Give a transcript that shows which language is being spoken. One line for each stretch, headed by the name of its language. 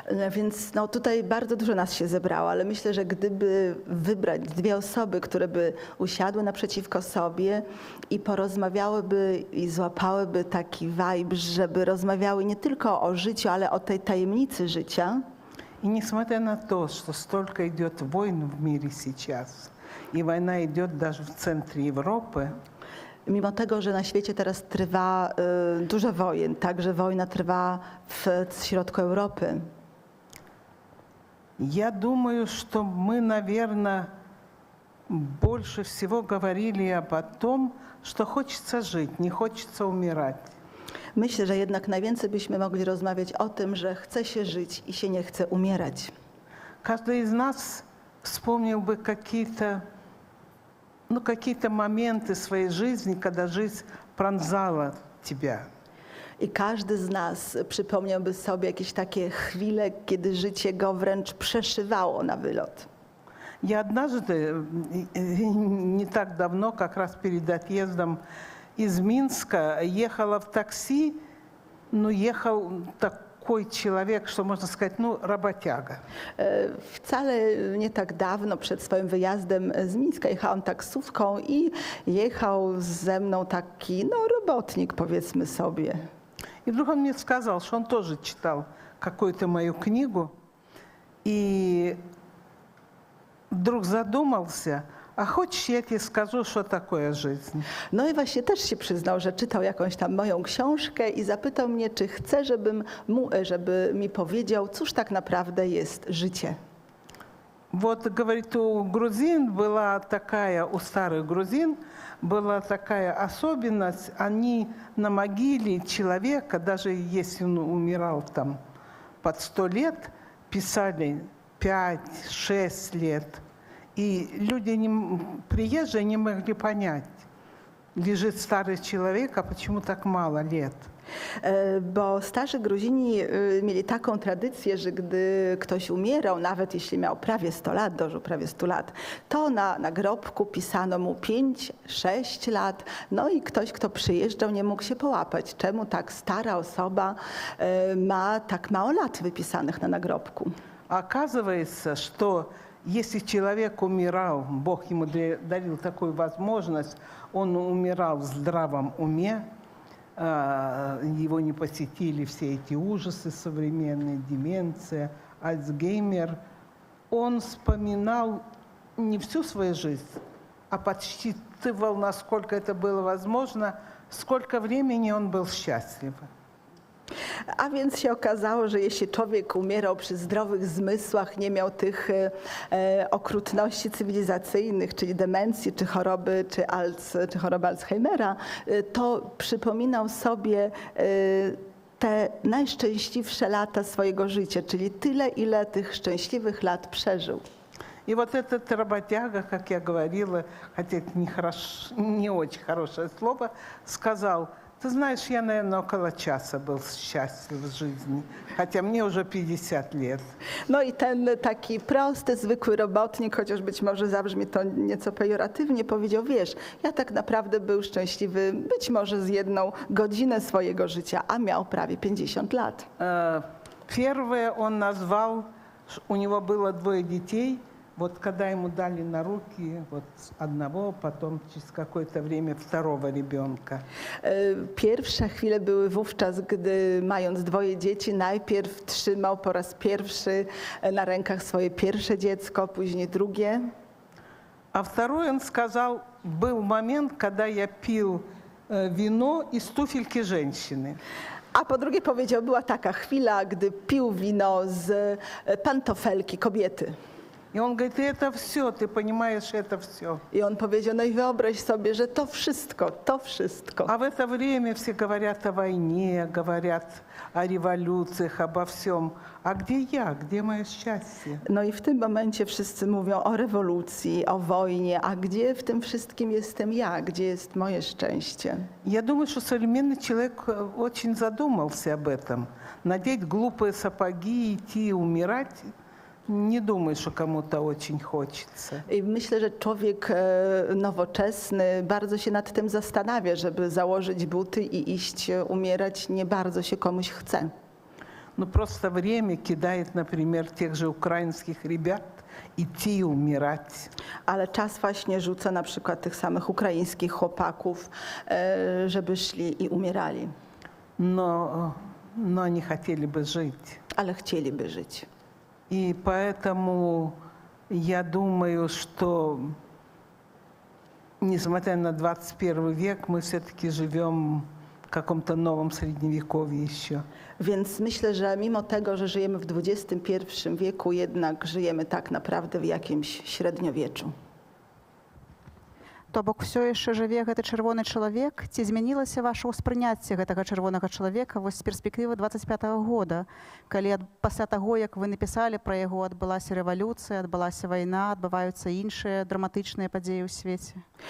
Polish: Więc tutaj bardzo dużo nas się zebrało, ale myślę, że gdyby wybrać 2 osoby, które by usiadły naprzeciwko sobie i porozmawiałyby i złapałyby taki vibe, żeby rozmawiały nie tylko o życiu, ale o tej tajemnicy życia.
Russian: И несмотря на то, что столько идет войн в мире сейчас, и война идет даже в центре Европы,
Polish: Mimo tego, że na świecie teraz trwa dużo wojen, także wojna trwa w środku Europy.
Russian: Я думаю, что мы, наверное, больше всего говорили о том, что хочется жить, не хочется умирать.
Polish: Myślę, że jednak najwięcej byśmy mogli rozmawiać o tym, że chce się żyć i się nie chce umierać.
Russian: Каждый из нас вспомнил бы какие-то моменты своей жизни, когда жизнь пронзала тебя.
Polish: I każdy z nas przypomniałby sobie jakieś takie chwile, kiedy życie go wręcz przeszywało na wylot.
Russian: Я однажды, не так давно, как раз перед отъездом из Минска, ехала в такси, ну, ехал такой человек, что можно сказать, ну, работяга.
Polish: Wcale nie tak dawno przed swoim wyjazdem z Mińska jechałam taksówką i jechał ze mną taki, no, robotnik, powiedzmy sobie.
Russian: И вдруг он мне сказал, что он тоже читал какую-то мою книгу, и вдруг задумался, а хочешь, я тебе скажу, что такое жизнь?
Polish: No i właśnie też się przyznał, że czytał jakąś tam moją książkę i zapytał mnie, czy chce, żeby mi powiedział, cóż tak naprawdę jest życie.
Russian: Вот, говорит, у грузин была такая, у старых грузин была такая особенность, они на могиле человека, даже если он умирал там под 100 лет, писали 5-6 лет. И люди, приезжие, не могли понять, лежит старый человек, а почему так мало лет.
Polish: Bo starzy Gruzini mieli taką tradycję, że gdy ktoś umierał, nawet jeśli miał prawie 100 lat, dożył prawie 100 lat, to na nagrobku pisano mu 5-6 lat. No i ktoś, kto przyjeżdżał, nie mógł się połapać. Czemu tak stara osoba ma tak mało lat wypisanych na nagrobku?
Russian: А оказывается, что если человек умирал, Бог ему дарил такую возможность, он умирал в здравом уме, его не посетили все эти ужасы современные, деменция, Альцгеймер, он вспоминал не всю свою жизнь, а подсчитывал, насколько это было возможно, сколько времени он был счастлив.
Polish: A więc się okazało, że jeśli człowiek umierał przy zdrowych zmysłach, nie miał tych okrutności cywilizacyjnych, czyli demencji, czy choroby Alzheimera, to przypominał sobie te najszczęśliwsze lata swojego życia, czyli tyle, ile tych szczęśliwych lat przeżył.
Russian: И вот этот работяга, как я говорила, хотя это не очень хорошее слово, сказал: ты знаешь, я, наверное, около часа был счастлив в жизни, хотя мне уже 50 лет.
Polish: No i ten taki prosty, zwykły robotnik, chociaż być może zabrzmi to nieco pejoratywnie, powiedział, wiesz, ja tak naprawdę był szczęśliwy być może z 1 godzinę swojego życia, a miał prawie 50 lat.
Russian: Первое он назвал, у него было 2 детей. Вот когда ему дали на руки вот одного, потом через какое-то время второго ребенка.
Polish: Pierwsze chwile były wówczas, gdy mając 2 dzieci, najpierw trzymał po raz pierwszy na rękach swoje pierwsze dziecko, później drugie.
Russian: А второй он сказал, был момент, когда я пил вино из туфельки женщины.
Polish: A po drugie powiedział, była taka chwila, gdy pił wino z pantofelki kobiety.
Russian: И он говорит, это все, ты понимаешь, это все.
Polish: I on powiedział, no i wyobraź sobie, że to wszystko.
Russian: А в это время все говорят о войне, говорят о революциях, обо всем. А где я? Где мое счастье?
Polish: No i w tym momencie wszyscy mówią o rewolucji, o wojnie, a gdzie w tym wszystkim jestem ja? Gdzie jest moje szczęście?
Russian: Я думаю, что современный человек очень задумался об этом. Надеть глупые сапоги, идти и умирать. Nie думаю, что кому-то очень хочется.
Polish: I myślę, że człowiek nowoczesny bardzo się nad tym zastanawia, żeby założyć buty i iść umierać, nie bardzo się komuś chce.
Russian: Ну просто время кидает, например, тех же украинских ребят идти и умирать.
Polish: Ale czas właśnie rzuca na przykład tych samych ukraińskich chłopaków, żeby szli i umierali.
Russian: Но они хотели бы жить.
Polish: Ale chcieliby żyć.
Russian: И поэтому я думаю, что, несмотря на 21 век, мы все-таки живем в каком-то новом средневековье еще.
Polish: Więc myślę, że mimo tego, że żyjemy w XXI wieku, jednak żyjemy tak naprawdę w jakimś średniowieczu.
Belarusian: то бок все яшчэ жыве гэты чырвоны чалавек, ці змянілася ваше ўспрыняцце гэтага чырвонага чалавека вось з перспектывы 25-го года, калі пасля таго, як вы напісалі пра яго, адбылася рэвалюцыя, адбылася вайна, адбываюцца іншыя драматычныя падзеі ў свеце?